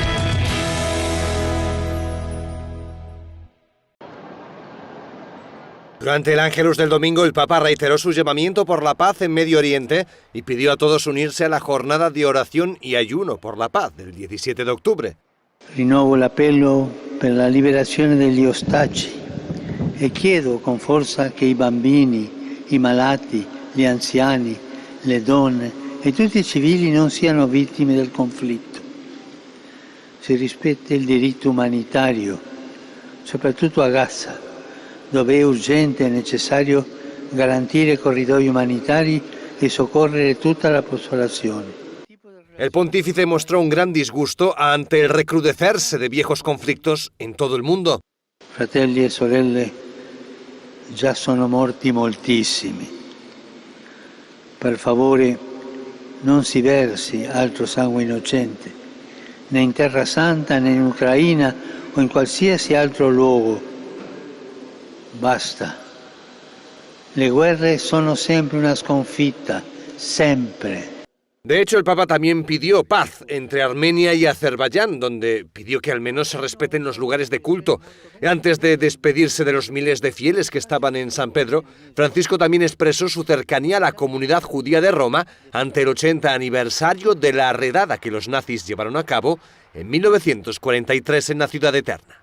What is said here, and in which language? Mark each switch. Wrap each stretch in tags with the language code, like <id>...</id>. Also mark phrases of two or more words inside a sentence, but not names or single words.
<es>Durante el Ángelus del domingo, el Papa reiteró su llamamiento por la paz en Medio Oriente y pidió a todos unirse a la jornada de oración y ayuno por la paz del 17 de octubre.</es> <it>Rinnovo l'appello per la liberazione degli ostaggi e chiedo con forza che i bambini, i malati, gli anziani, le donne e tutti i civili non siano vittime del conflitto. Si rispetti il diritto umanitario, soprattutto a Gaza, dove è urgente e necessario garantire corridoi umanitari e soccorrere tutta la popolazione.</it> <es>El pontífice mostró un gran disgusto ante el recrudecerse de viejos conflictos en todo el mundo.</es> <it>Fratelli e sorelle, già sono morti moltissimi. Per favore non si versi altro sangue innocente, né in Terra Santa, né in Ucraina o in qualsiasi altro luogo. Basta. Le guerre sono sempre una sconfitta, sempre.</it> <es>De hecho, el Papa también pidió paz entre Armenia y Azerbaiyán, donde pidió que al menos se respeten los lugares de culto. Antes de despedirse de los miles de fieles que estaban en San Pedro, Francisco también expresó su cercanía a la comunidad judía de Roma ante el 80 aniversario de la redada que los nazis llevaron a cabo en 1943 en la ciudad eterna.</es>